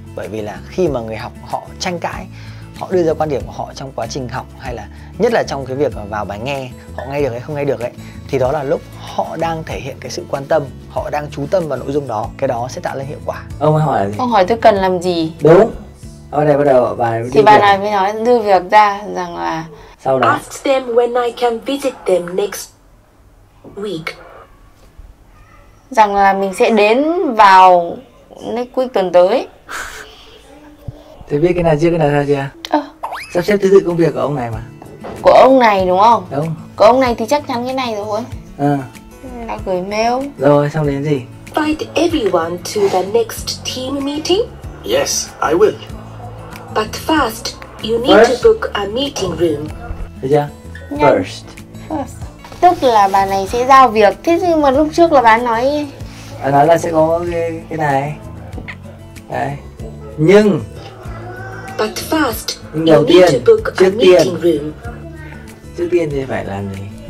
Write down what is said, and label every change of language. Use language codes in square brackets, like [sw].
[vi] Bởi vì là khi mà người học họ tranh cãi, họ đưa ra quan điểm của họ trong quá trình học, hay là nhất là trong cái việc mà vào bài nghe, họ nghe được hay không nghe được ấy, thì đó là lúc họ đang thể hiện cái sự quan tâm, họ đang chú tâm vào nội dung đó. Cái đó sẽ tạo lên hiệu quả. Ông ấy hỏi là gì? Ông hỏi tôi cần làm gì? Đúng. Ở đây bắt đầu bài thì bà này mới nói đưa việc ra rằng là sau đó [en] Ask them when I can visit them next week. [vi] Rằng là mình sẽ đến vào [en] next week [vi] tuần tới. Thì biết cái nào chưa, cái nào sao chưa? Sắp xếp thứ tự công việc của ông này mà. Của ông này đúng không? Đúng. Của ông này thì chắc chắn cái này rồi. Đã gửi mail. Rồi xong đến gì? [en] Invite everyone to the next team meeting. Yes, I will. But first, you need to book a meeting room. [vi] Được chưa? First. Tức là bà này sẽ giao việc. Thế nhưng mà lúc trước là bà nói là sẽ có cái này. Đấy. Nhưng [en] But first, [vi] đầu [en] you need [vi] tiên, [en] to book a meeting room. [vi] Trước tiên thì phải làm gì?